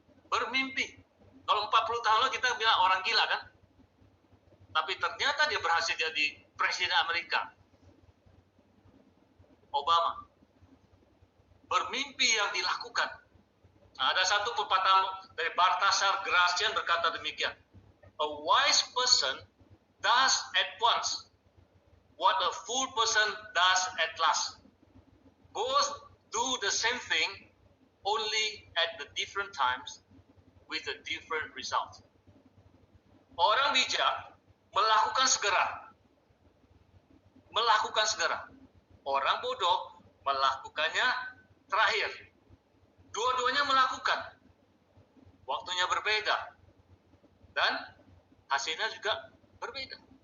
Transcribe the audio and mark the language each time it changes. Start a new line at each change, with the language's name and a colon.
Indonesian: Bermimpi. Kalau 40 tahun lalu kita bilang orang gila kan? Tapi ternyata dia berhasil jadi presiden Amerika. Obama. Bermimpi yang dilakukan. Nah, ada satu pepatah dari Balthasar Gracian berkata demikian.
English: A wise person does at once what a fool person does at last. Both do the same thing, only at the different times with a different result.
Indonesian: Orang bijak melakukan segera. Melakukan segera. Orang bodoh melakukannya terakhir. Dua-duanya melakukan. Waktunya berbeda. Dan hasilnya juga berbeda.